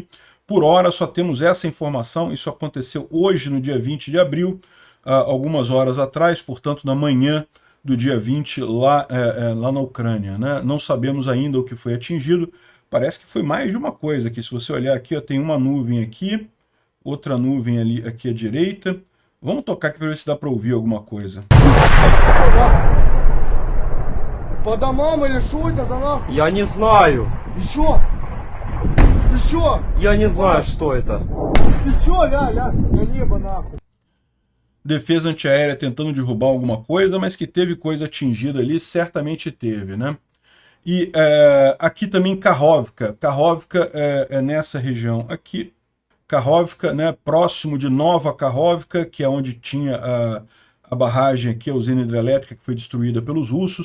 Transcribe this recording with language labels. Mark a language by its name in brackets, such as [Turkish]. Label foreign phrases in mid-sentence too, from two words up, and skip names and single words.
[Portuguese] Por hora só temos essa informação, isso aconteceu hoje, no dia 20 de abril, algumas horas atrás, portanto na manhã do dia 20 lá na Ucrânia, né? Não sabemos ainda o que foi atingido. Parece que foi mais de uma coisa aqui. Se você olhar aqui, ó, tem uma nuvem aqui, outra nuvem ali aqui à direita. Vamos tocar aqui para ver se dá para ouvir alguma coisa. [Russian] По домам или что это за нахуй? Я не знаю. Еще? Ты чё? Я не знаю, что это. Ты чё, ля, на небо нахуй. [Portuguese] Defesa antiaérea tentando derrubar alguma coisa, mas que teve coisa atingida ali, certamente teve, né? E aqui também Kakhovka. Kakhovka é nessa região aqui. Kakhovka, né, próximo de Nova Kakhovka, que é onde tinha a barragem aqui, a usina hidrelétrica, que foi destruída pelos russos.